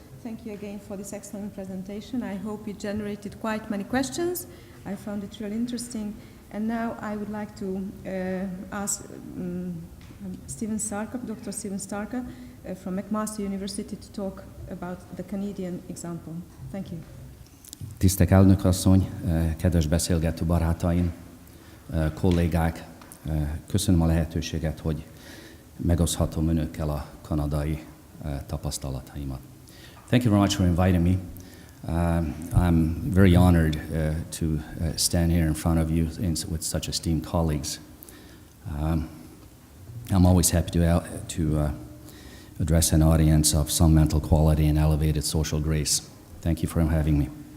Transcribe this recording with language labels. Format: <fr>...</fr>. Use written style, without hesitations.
<en>Thank you again for this excellent presentation. I hope it generated quite many questions. I found it really interesting. And now I would like to ask Stephen Starka, Dr. Stephen Starka from McMaster University to talk about the Canadian example. Thank you.</en> <hu>Tisztelt elnök asszony, kedves beszélgető barátaim! kollégák, köszönöm a lehetőséget, hogy megoszthatom önökkel a kanadai tapasztalataimat.</hu> <en>Thank you very much for inviting me. I'm very honored to stand here in front of you with such esteemed colleagues. I'm always happy to address an audience of some mental quality and elevated social grace. Thank you for having me.</en>